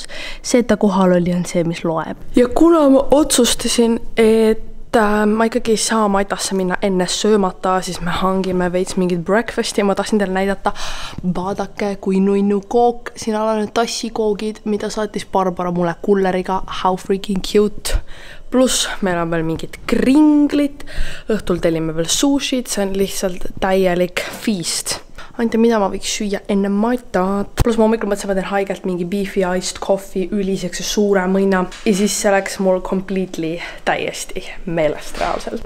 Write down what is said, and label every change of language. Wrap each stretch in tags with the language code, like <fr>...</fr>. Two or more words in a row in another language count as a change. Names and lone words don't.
<et>See, et ta kohal oli, on see, mis loeb. Ja kuna ma otsustasin, et ma ikkagi ei saa Maitasse minna enne söömata, siis me hangime veits mingit breakfasti ja ma tahtsin teile näidata, vaadake, kui nunnu kook. Siin all on tassikoogid, mida saatis Barbara mulle kulleriga.</et> <en>How freaking cute.</en> <et>Plus meil on veel mingid kringlit. Õhtul tellime veel sushid, see on lihtsalt täielik feast. Ainult mida ma võiks süüa enne Maitat. Plus ma hommikul mõtlesin, ma teen haigelt mingi</et> <en>beefy iced coffee,</en> <et>üliseks ja suure mõina. Ja siis see läks mul completely täiesti meelest reaalselt.</et>